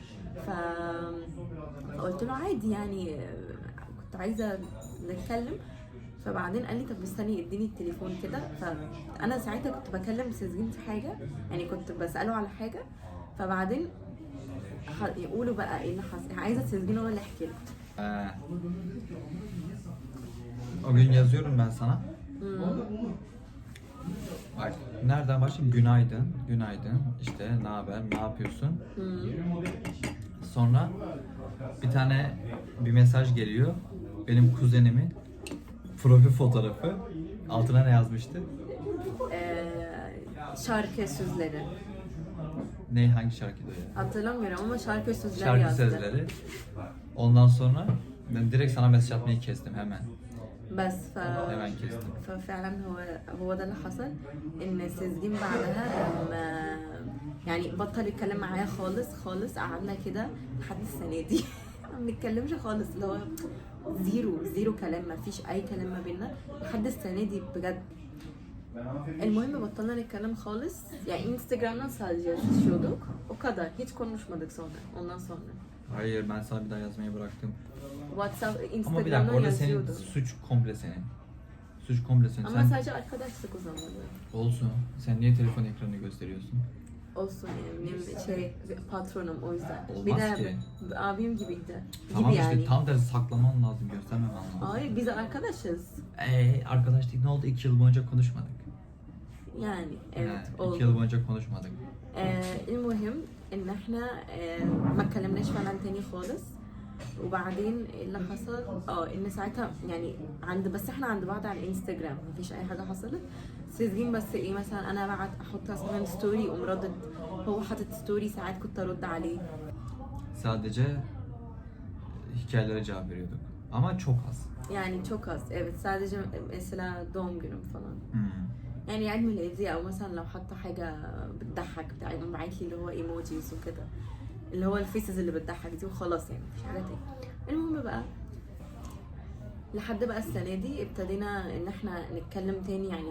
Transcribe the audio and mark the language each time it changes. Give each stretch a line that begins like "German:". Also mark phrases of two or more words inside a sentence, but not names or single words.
Arabic: فقلت له عادي يعني كنت عايزه نتكلم. فبعدين قال لي طب استني اديني التليفون كده. فانا ساعتها كنت بكلم سيزجين في حاجه يعني، كنت بساله على حاجه. فبعدين يقولوا بقى ايه اللي حصل، عايزه سيزجين هو اللي يحكي لك.
Turkish: O gün yazıyorum ben sana. Bak nereden başlayayım? Günaydın, günaydın. İşte ne haber, ne yapıyorsun? Sonra bir mesaj geliyor. Benim kuzenimin profil fotoğrafı. Altına ne yazmıştı? Şarkı sözleri. Ne, hangi şarkıydı o ya? Hatırlamıyorum ama şarkı sözleri Şarkı yazdı. sözleri. Ondan sonra ben direkt sana mesaj atmayı kestim hemen. بس hemen kestim.
Arabic: ففعلا هو ده اللي حصل، ان سيزجين بعدها لما يعني بطل يتكلم معايا خالص خالص، قعدنا كده لحد السنه دي ما بنتكلمش خالص، اللي هو زيرو كلام، ما فيش اي كلام ما بيننا لحد السنه دي بجد. المهم بطلنا نتكلم خالص يعني،
Turkish: Instagram'dan sadece yazışıyorduk o kadar, hiç konuşmadık sonra ondan sonra. Hayır, ben sana bir daha yazmayı bıraktım. WhatsApp, Ama bir dakika, Instagram'dan orada senin yazıyordu. suç komple senin. Suç komple senin. Ama Sen sadece arkadaşlık o zaman. olsun. Sen niye telefon ekranını gösteriyorsun? Olsun yani benim patronum o yüzden. Olmaz Bir de ki. abim gibiydi. Tamam Gibi işte yani. tam tersi saklaman lazım, göstermemen lazım. Hayır biz arkadaşız. Arkadaşlık ne oldu? 2 yıl boyunca konuşmadık. Yani evet 2 oldu. yıl boyunca konuşmadık.
Arabic: المهم ان احنا ما اتكلمناش فعلا تاني خالص. وبعدين اللي حصل ان ساعتها يعني بس احنا عند بعض على الانستجرام، مفيش اي حاجه حصلت. سيزجين بس ايه مثلا انا احط مثلا ستوري يقوم ردد، هو حاطط ستوري ساعات كنت ارد عليه.
Turkish: Sadece hikayelere cevap veriyorduk. Ama çok az. Yani çok az evet, sadece mesela doğum günüm falan.
Arabic: يعني عيد ميلادي او مثلا لو حاطه حاجه بتضحك بتاع يقوم باعت لي اللي هو ايموجيز وكده، اللي هو الفيسز اللي بتضحك دي وخلاص يعني مفيش حاجه تاني. المهم بقى لحد بقى السنه دي ابتدينا ان احنا نتكلم تاني يعني.